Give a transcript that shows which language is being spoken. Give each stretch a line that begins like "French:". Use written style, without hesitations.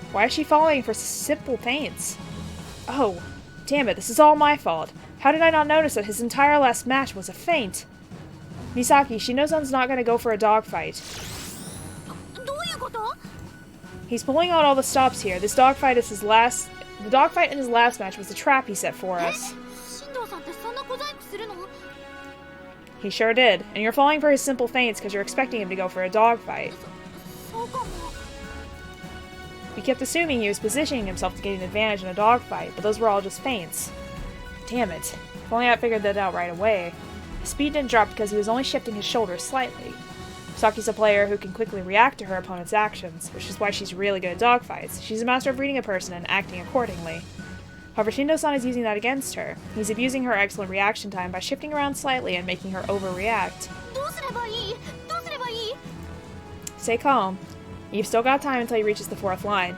English: Why is she falling for simple feints? Oh, damn it, this is all my fault. How did I not notice that his entire last match was a feint? Misaki, Shino-san's not gonna go for a dogfight.
Japanese: どういうこと？
English: He's pulling out all the stops here. The dogfight in his last match was the trap he set for us.
Japanese: 新藤さんってそんな小細工するの？
English: He sure did. And you're falling for his simple feints because you're expecting him to go for a dogfight.
Japanese: そうかも。
English: We kept assuming he was positioning himself to gain an advantage in a dogfight, but those were all just feints. Damn it. If only I figured that out right away. His speed didn't drop because he was only shifting his shoulders slightly. Misaki's a player who can quickly react to her opponent's actions, which is why she's really good at dogfights. She's a master of reading a person and acting accordingly. However, Shindo-san is using that against her. He's abusing her excellent reaction time by shifting around slightly and making her overreact.
Japanese: どうすればいい？どうすればいい？
English: Stay calm. You've still got time until he reaches the 4th line.